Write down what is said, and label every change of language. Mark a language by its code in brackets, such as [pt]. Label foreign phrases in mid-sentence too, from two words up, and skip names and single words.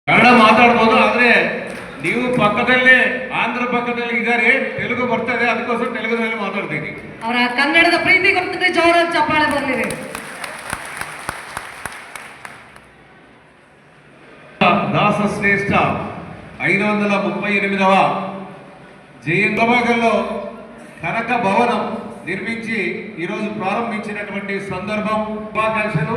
[kn] ಕನ್ನಡ ಮಾತಾಡ್ಬೋದು, ಆದರೆ ನೀವು ಪಕ್ಕದಲ್ಲೇ ಆಂಧ್ರ ಪಕ್ಕದಲ್ಲಿ ಇದ್ದಾರೆ, ತೆಲುಗು ಬರ್ತದೆ, ಅದಕ್ಕೋಸ್ಕರ ತೆಲುಗುದಲ್ಲಿ ಮಾತಾಡ್ತೀನಿ. ಅವರ ಕನ್ನಡದ ಪ್ರೀತಿ ಗೊತ್ತಿದೆ, ಜೋರಾದ ಚಪ್ಪಾಳೆ ಬಂದಿದೆ. [te] దాస శ్రేష్ఠ 538వ జయంతిలో కనక భవనం నిర్మించి ఈరోజు ప్రారంభించినటువంటి సందర్భం, శుభాకాంక్షలు.